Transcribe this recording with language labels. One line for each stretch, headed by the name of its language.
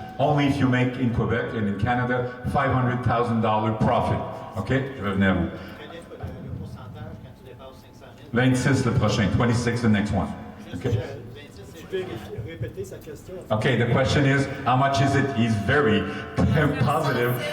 English: Only if you make in Quebec and in Canada $500,000 profit. OK? Je vais venir à vous.
French: Le pourcentage quand tu dépasses 500 000?
English: 26 le prochain, 26 the next one. OK?
French: Tu peux répéter sa question?
English: Okay, the question is, how much is it? He's very positive.